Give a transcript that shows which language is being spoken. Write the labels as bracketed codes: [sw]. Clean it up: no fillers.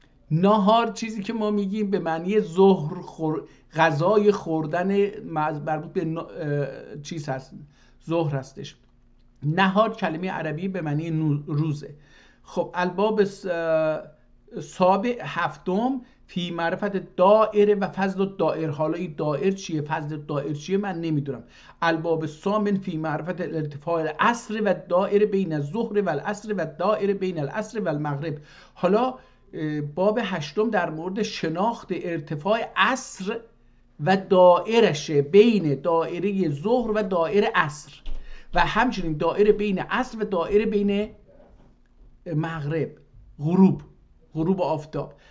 [fa] نهار چیزی که ما میگیم به معنی ظهر، غذای خوردن مربوط به چیز هست، ظهر هستش. نهار کلمه عربی به معنی روزه. خب [ar] الباب سابع [fa] هفتم [ar] فی معرفت دائره و فضل الدائر. [fa] حالا این دائر چیه، فضل الدائر چیه، من نمیدونم. [ar] الباب ثامن فی معرفت ارتفاع العصر و دائره بین الظهر و العصر و دائره بین العصر و المغرب. [fa] حالا باب هشتم در مورد شناخت ارتفاع عصر و دائرشه، بین دائره ظهر و دائره عصر، و همچنین دائره عین عصر و دائره بین مغرب، غروب آفتاب.